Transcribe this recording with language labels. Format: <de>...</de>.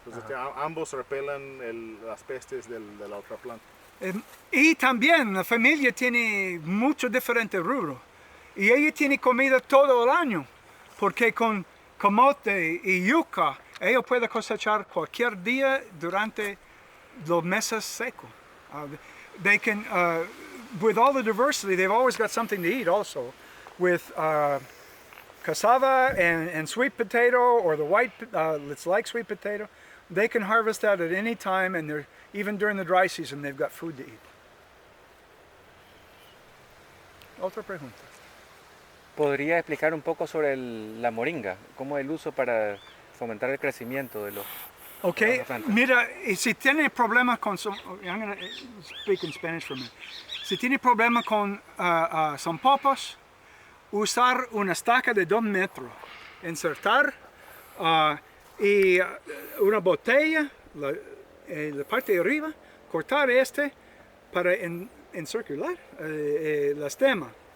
<es>Entonces ambos repelan las pestes de la otra planta. Y también la familia tiene muchos diferentes rubros. Y ella tiene comida todo el año. Porque con camote y yuca, ella puede cosechar cualquier día durante los meses secos.</es> <en>They can, with all the diversity, they've always got something to eat also. With cassava and sweet potato, or the white, it's like sweet potato, they can harvest that at any time, and even during the dry season, they've got food to eat.</en> <es>Otra pregunta. ¿Podría explicar un poco sobre la moringa? ¿Cómo es el uso para fomentar el crecimiento de los... Ok, mira, y si tiene problemas con...</es> <en>I'm going to speak in Spanish for a minute.</en> <es>Si tiene problemas con zompopos, usar una estaca de 2 metros, insertar y una botella, la parte de arriba, cortar para encircular la stemma.</es>